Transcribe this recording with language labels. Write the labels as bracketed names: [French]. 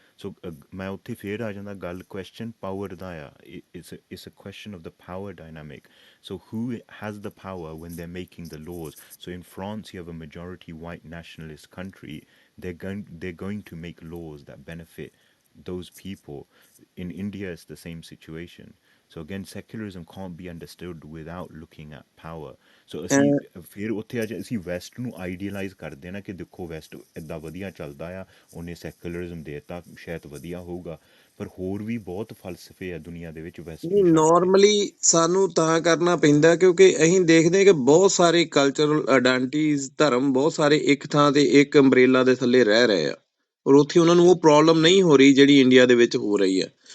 [Punjabi] ਸੋ ਮੈਂ ਉੱਥੇ ਫੇਰ ਆ ਜਾਂਦਾ, ਗੱਲ ਕੁਐਸਚਨ ਪਾਵਰ ਦਾ ਆ। [English] It's a question of the power dynamic. So who has the power when they're making the laws? So in France, you have a majority white nationalist country. They're going to make laws that benefit those people. In India, it's the same situation. So again, secularism can't be understood without looking at power. [Punjabi] So ਅਸੀਂ ਫਿਰ ਉੱਥੇ ਅੱਜ ਅਸੀਂ West ਨੂੰ ਆਈਡੀਅਲਾਈਜ਼ ਕਰਦੇ ਨਾ ਕਿ ਦੇਖੋ ਵੈਸਟ ਇੱਦਾਂ ਵਧੀਆ ਚੱਲਦਾ ਆ, ਉਹਨੇ ਸੈਕੂਲਰਿਜ਼ਮ ਦੇਤਾ, ਸ਼ਾਇਦ ਵਧੀਆ ਹੋਊਗਾ। ਪਰ ਹੋਰ ਵੀ ਬਹੁਤ ਫਲਸਫੇ ਆ ਦੁਨੀਆ ਦੇ ਵਿੱਚ ਵੈਸਟ ਨਹੀਂ, ਨੂੰ ਛੱਡ ਕੇ। ਨਾਰਮਲੀ ਸਾਨੂੰ ਤਾਂ ਕਰਨਾ ਪੈਂਦਾ ਕਿਉਂਕਿ ਅਸੀਂ ਦੇਖਦੇ ਹਾਂ ਕਿ ਬਹੁਤ ਸਾਰੇ ਕਲਚਰਲ ਆਇਡੈਂਟੀਜ਼, ਧਰਮ ਬਹੁਤ ਸਾਰੇ ਇੱਕ ਥਾਂ ਤੇ ਇੱਕ ਅੰਬਰੇਲਾ ਦੇ ਥੱਲੇ ਰਹਿ ਰਹੇ ਆ, ਔਰ ਉੱਥੇ ਉਹਨਾਂ ਨੂੰ ਉਹ ਪ੍ਰੋਬਲਮ ਨਹੀਂ ਹੋ ਰਹੀ ਜਿਹੜੀ ਇੰਡੀਆ ਦੇ ਵਿੱਚ ਹੋ ਰਹੀ ਹੈ।